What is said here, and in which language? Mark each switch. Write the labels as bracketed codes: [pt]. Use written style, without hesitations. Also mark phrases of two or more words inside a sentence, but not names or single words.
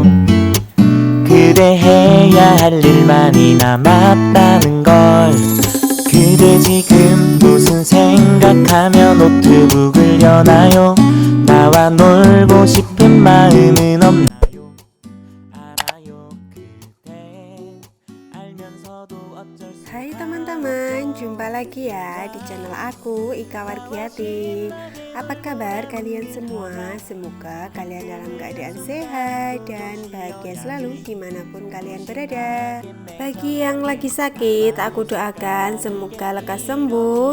[ko] 그대 해야 할 일 많이 남았다는 걸. 그대 지금 무슨 생각하며 노트북을 여나요? 나와 놀고 싶은 마음은 없나요? 알아요. 그대 알면서도 어쩔 수. [id] Hai teman-teman, jumpa lagi ya di channel aku Ika Wargiati. Apa kabar kalian semua? Semoga kalian dalam keadaan sehat dan bahagia selalu dimanapun kalian berada. Bagi yang lagi sakit, aku doakan semoga lekas sembuh.